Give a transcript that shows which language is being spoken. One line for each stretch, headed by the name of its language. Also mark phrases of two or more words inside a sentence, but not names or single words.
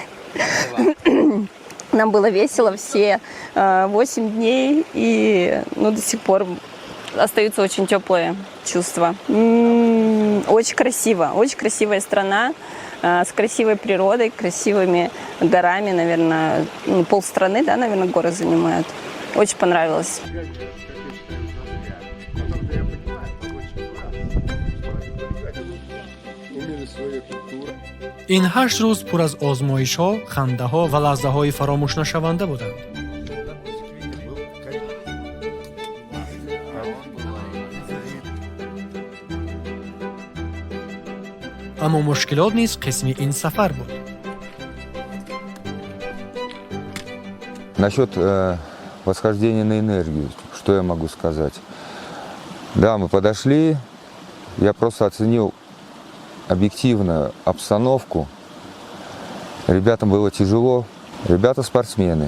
Russian: Нам было весело все 8 дней, и до сих пор остаются очень теплые чувства. Очень красиво, очень красивая страна, с красивой природой, красивыми горами, наверное, полстраны, да, наверное, горы занимают. Очень понравилось.
Tajik: ин 8 рӯз пур аз озмоишҳо, хандаҳо ва лаҳзаҳои фаромӯшнашаванда буданд. аммо мушкилот низ қисми ин сафар буд.
Russian: Насчет восхождения на энергию, что я могу сказать? Да, мы подошли, я просто оценил объективно обстановку. Ребятам было тяжело. Ребята спортсмены.